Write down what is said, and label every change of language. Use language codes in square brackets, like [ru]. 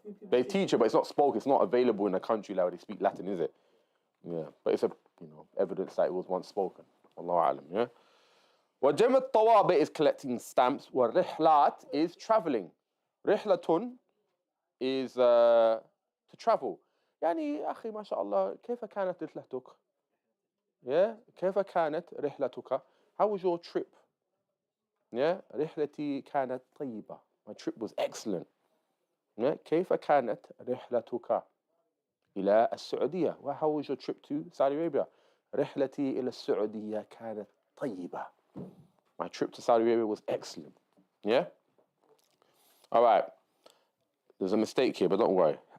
[en] They teach it, but it's not spoken. It's not available in a country like where they speak Latin, is it? Yeah, but it's a, you know, evidence that it was once spoken. Allahu alam, yeah? [ar] وجمع الطوابع [en] is collecting stamps. والرحلات is traveling. رحلة is to travel. [ar] يعني أخي ما شاء الله كيف كانت رحلتك? Yeah, كيف كانت رحلتك? [en] How was your trip? [ar] Yeah, رحلتي كانت طيبة. [en] My trip was excellent. [ar] Yeah, كيف كانت رحلتك إلى السعودية? [en] Well, how was your trip to Saudi Arabia? [ar] رحلتي إلى السعودية كانت طيبة. [en] My trip to Saudi Arabia was excellent. Yeah? All right. There's a mistake here, but don't worry.